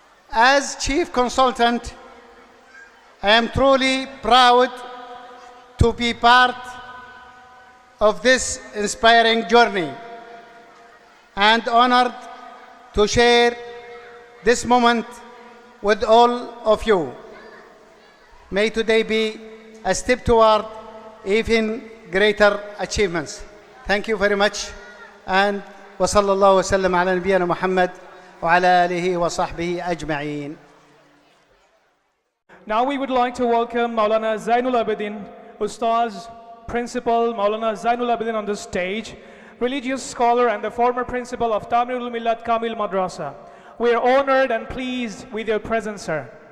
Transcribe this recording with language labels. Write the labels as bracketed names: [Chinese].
[English] As Chief Consultant, I am truly proud to be part of this inspiring journey and honored to share this moment with all of you. May today be a step toward even greater achievements. Thank you very much, and [Arabic] وصلى الله وسلم على نبينا محمد وعلى آله وصحبه أجمعين. [English] Now we would like to welcome Maulana Zainul Abidin, Ustaz, Principal Maulana Zainul Abidin on the stage, religious scholar and the former principal of Tamirul Millat Kamil Madrasa. We are honored and pleased with your presence, sir.